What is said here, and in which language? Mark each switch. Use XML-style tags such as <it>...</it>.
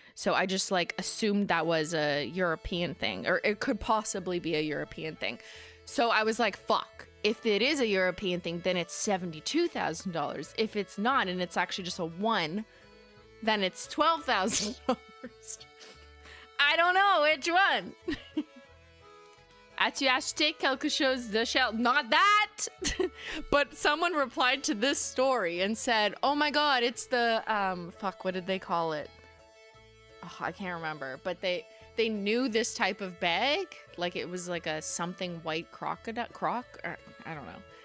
<en>So I just, like, assumed that was a European thing, or it could possibly be a European thing. So I was like, fuck, if it is a European thing, then it's $72,000. If it's not, and it's actually just a 1, then it's $12,000. I don't know which one.</en> <fr>As-tu acheté quelque chose de cher?</fr> <en>Not that! But someone replied to this story and said, oh my god, it's the, fuck, what did they call it? Oh, I can't remember. But they knew this type of bag. Like, it was like a something white crocodile, or, I don't know.</en>